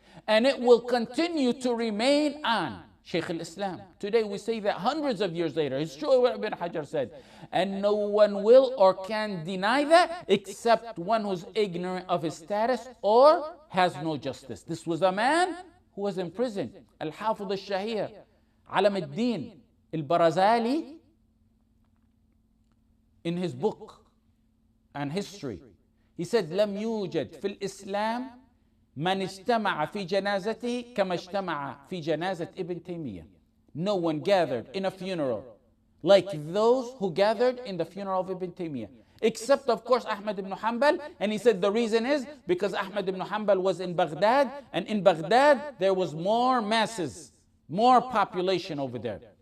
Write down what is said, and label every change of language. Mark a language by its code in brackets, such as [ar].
[en] And it will continue to remain on Shaykh al-Islam. Today we say that hundreds of years later. It's true what Ibn Hajar said. And no one will or can deny that except one who's ignorant of his status or has no justice. This was a man who was in prison. Al-Hafidh al-Shahir, Alam al-Din al-Barazali, in his book on history, he said, [ar] لم يوجد في الإسلام من اجتمع في جنازته كما اجتمع في جنازة ابن تيمية. [en] No one gathered in a funeral like those who gathered in the funeral of Ibn Taymiyyah. Except, of course, Ahmad ibn Hanbal. And he said the reason is because Ahmad ibn Hanbal was in Baghdad, and in Baghdad there was more masses, more population over there.